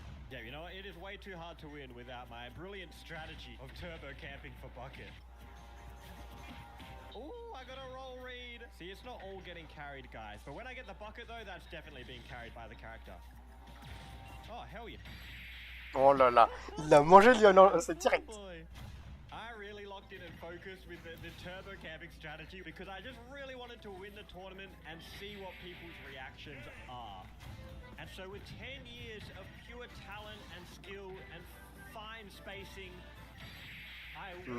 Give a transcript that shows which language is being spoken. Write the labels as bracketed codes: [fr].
[en] Yeah, you know what? It is way too hard to win without my brilliant strategy of turbo camping for bucket. Ooh, I got a roll read. See, it's not all getting carried, guys. But when I get the bucket, though, that's definitely being carried by the character. Oh, hell yeah. [fr] Oh là là, il a mangé Lionel, c'est direct. [en] I really locked in and focused with the turbo camping strategy because I just really wanted to win the tournament and see what people's reactions are. And so with 10 years of pure talent and skill and fine spacing, I win